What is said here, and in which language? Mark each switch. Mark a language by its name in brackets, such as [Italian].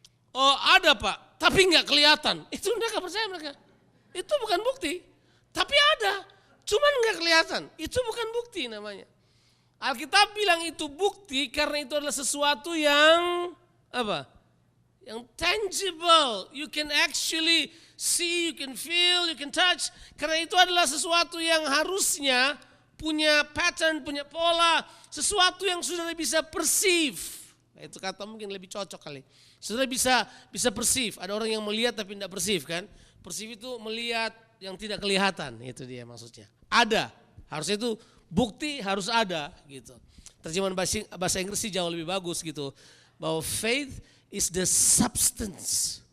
[Indonesian] Oh ada Pak, tapi nggak kelihatan. Itu mereka percaya mereka. Itu bukan bukti, tapi ada, cuman nggak kelihatan. Itu bukan bukti namanya. Alkitab bilang itu bukti karena itu adalah sesuatu yang apa? Yang tangible. [English] You can actually see, you can feel, you can touch. [Indonesian] Karena itu adalah sesuatu yang harusnya punya pattern, punya pola. Sesuatu yang saudara bisa perceive. Nah, itu kata mungkin lebih cocok kali. Saudara bisa perceive. Ada orang yang melihat tapi tidak perceive kan. Perceive itu melihat yang tidak kelihatan. Itu dia maksudnya. Ada. Harusnya itu bukti harus ada gitu. Terjemahan bahasa Inggris sih jauh lebih bagus gitu. [English] Bahwa faith is the substance.